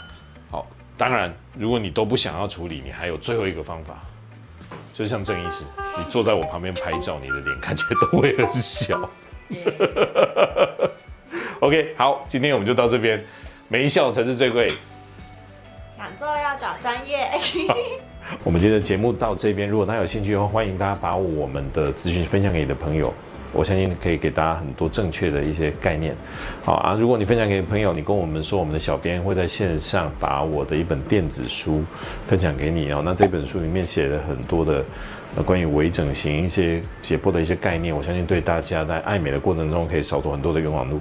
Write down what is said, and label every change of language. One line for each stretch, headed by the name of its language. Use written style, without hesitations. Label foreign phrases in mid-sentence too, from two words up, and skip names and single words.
Chinese: 好，當然，如果你都不想要處理，你還有最後一個方法，就是像鄭醫師，你坐在我旁邊拍照，你的臉看起來都會很小。OK， 好，今天我們就到這邊，沒笑才是最貴。想做要找專業。我們今天的節目到這邊，如果大家有興趣的話，歡迎大家把我們的資訊分享給你的朋友。我相信可以給大家很多正確的一些概念。好啊，如果你分享給朋友，你跟我們說，我們的小編會在線上把我的一本電子書分享給你哦。那這本書裡面寫了很多的關於微整形一些解剖的一些概念，我相信對大家在愛美的過程中可以少走很多的冤枉路。